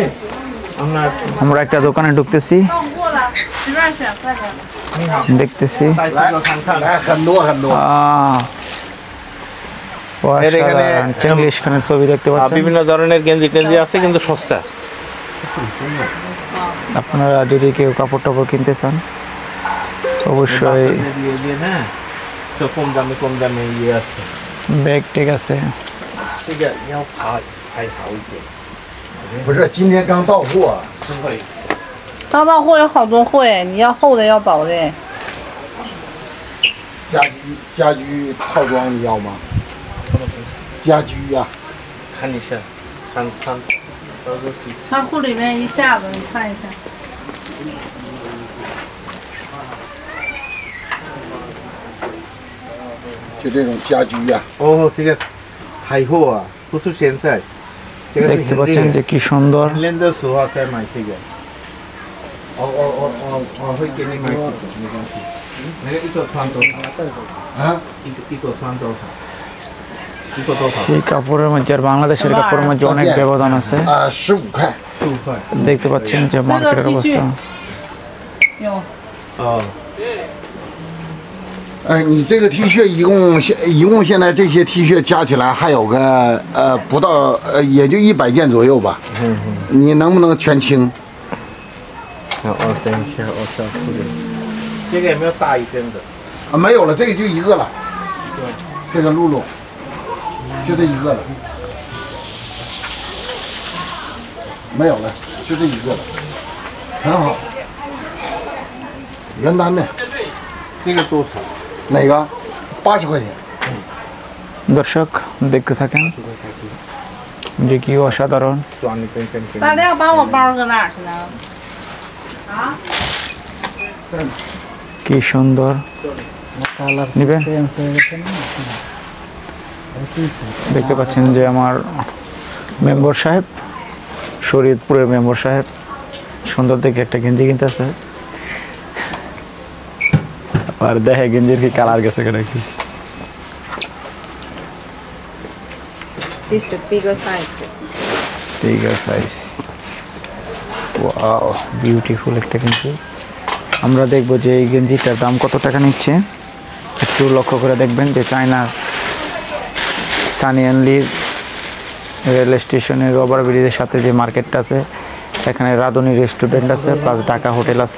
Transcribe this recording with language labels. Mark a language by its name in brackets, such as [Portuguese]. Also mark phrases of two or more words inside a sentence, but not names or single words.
[Bangla] আমরা একটা দোকানে ঢুকতেছি, দেখতেছি ছবি দেখতে পাচ্ছেন। বিভিন্ন ধরনের গেঞ্জি টেঞ্জি আছে, কিন্তু সস্তা। আপনারা যদি কেউ কাপড় টাপড় কিনতে চান অবশ্যই কম দামে ইয়ে আছে, ব্যাগ টেক আছে। [Chinese] 不是，今天刚到货。刚到货有好多货哎，你要厚的要薄的。家居套装你要吗？家居呀、看一下，看。仓库里面一下子，你看一下。就这种家居呀、哦，这个太厚啊，不是现在。 [Bangla] দেখতে পাচ্ছেন যে কি সুন্দর। [Chinese] 练的时候再买这个。会给你买这个，没关系。那个一个穿多少？啊？一个穿多少？一个多少？ [Bangla] এই কাপড়ের মধ্যে আর বাংলাদেশের কাপড়ের মধ্যে অনেক ব্যবধান আছে। [Chinese] 15 块。 15块。 [Bangla] দেখতে পাচ্ছেন যে মার্কেটের অবস্থা। [Chinese] 有。哦。你这个 T 恤一共现在这些 T 恤加起来还有个不到也就100件左右吧。你能不能全清？等一下，我找出来。这个有没有大一点的？没有了，这个就一个了。这个露露，就这一个了。没有了，就这一个了，很好。原单的。这个多少？哪个？80块钱。 [Bangla] দর্শক দেখতে থাকেন যে কি অসাধারণ। [Chinese] 大亮把我包搁哪儿去了？啊？ [Bangla] কি সুন্দর নিবেন। দেখতে পাচ্ছেন যে আমার মেম্বার সাহেব, শরীয়তপুরের মেম্বার সাহেব সুন্দর দেখে একটা গেঞ্জি কিনতেছে। আর দেখে গেঞ্জির কি কালার গেছে নাকি। [English] This is bigger size. bigger size. wow, beautiful [Bangla] একটা গেঞ্জি। আমরা দেখব যে এই গেঞ্জিটার দাম কত টাকা নিচ্ছে। একটু লক্ষ্য করে দেখবেন যে চায়নার সানিয়ানলি রেল স্টেশনের ওভারব্রিজের সাথে যে মার্কেটটা আছে, এখানে রাধুনী রেস্টুরেন্ট আছে, প্লাস ঢাকা হোটেল আছে।